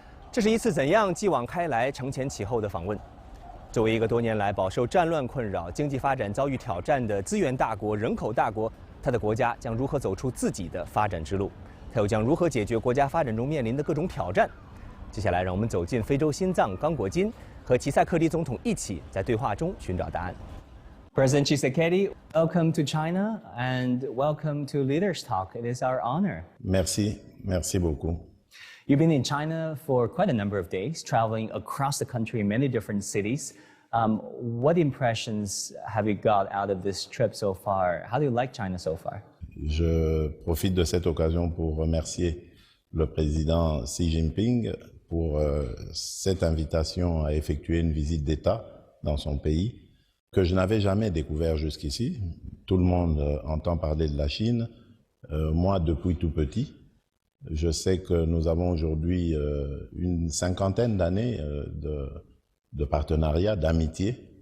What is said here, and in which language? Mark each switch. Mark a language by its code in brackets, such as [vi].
[zh] 这是一次怎样继往开来、承前启后的访问？作为一个多年来饱受战乱困扰、经济发展遭遇挑战的资源大国、人口大国，他的国家将如何走出自己的发展之路？他又将如何解决国家发展中面临的各种挑战？接下来，让我们走进非洲心脏刚果金，和齐塞克迪总统一起在对话中寻找答案。 [en] President Tshisekedi, welcome to China and welcome to Leaders Talk. It is our honor. [fr] Merci beaucoup. [en] You've been in China for quite a number of days, traveling across the country in many different cities. What impressions have you got out of this trip so far? How do you like China so far? [fr] Je profite de cette occasion pour remercier le président Xi Jinping pour cette invitation à effectuer une visite d'État dans son pays que je n'avais jamais découvert jusqu'ici. Tout le monde entend parler de la Chine. Moi, depuis tout petit, je sais que nous avons aujourd'hui une cinquantaine d'années de partenariat, d'amitié.